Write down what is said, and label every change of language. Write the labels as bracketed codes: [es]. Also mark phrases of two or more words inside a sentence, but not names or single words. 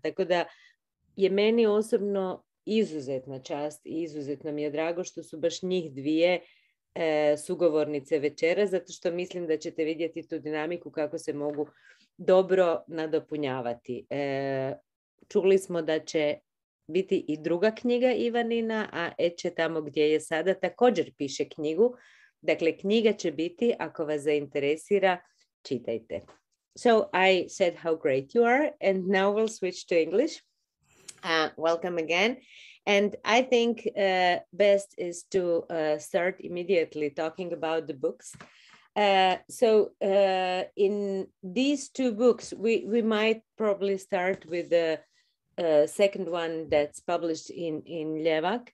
[hr] Tako da je meni osobno izuzetna čast i izuzetno mi je drago što su baš njih dvije sugovornice večera, zato što mislim da ćete vidjeti tu dinamiku kako se mogu dobro nadopunjavati. Čuli smo da će biti i druga knjiga Ivanina, a Ece tamo gdje je sada također piše knjigu. Dakle, knjiga će biti, ako vas zainteresira, čitajte. [en] So I said how great you are, and now we'll switch to English. Welcome again. And I think best is to start immediately talking about the books. So in these two books, we might probably start with the second one that's published in Ljevak.